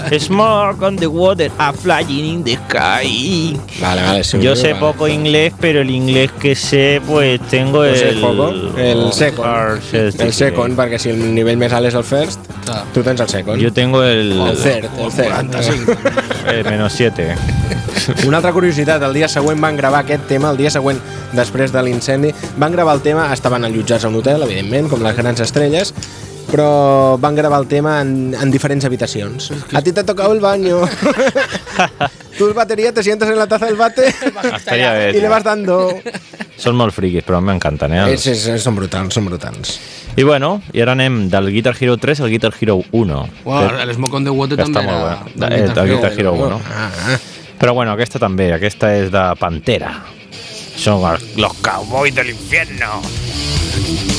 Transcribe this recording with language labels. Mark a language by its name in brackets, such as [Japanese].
[English] Smoke on the water, a flying in the sky. [Spanish] Vale, vale. Yo sé poco inglés, pero el inglés que sé, pues tengo el... El second. [Catalan] El second, perquè si el nivell més alt és el first, tu tens el second. [Spanish] Yo tengo el... El third, el third. 45. Menos 7. [Catalan] Una altra curiositat, el dia següent van gravar aquest tema, el dia següent després de l'incendi, van gravar el tema, estaven allotjats a un hotel, evidentment, com les grans estrelles, però van gravar el tema en diferents habitacions. [Spanish] A ti te ha tocado el baño. Tu el bateria, te sientes en la taza del bate i le vas dando... [Catalan] Són molt friquis, però m'encanten, eh? Són brutals, són brutals. I bueno, i ara anem del Guitar Hero 3 al Guitar Hero 1. Wow, el Smoke on the Water també era... El Guitar Hero 1. Però bueno, aquesta també, aquesta és de Pantera. [Spanish] Són los cowboys del infierno.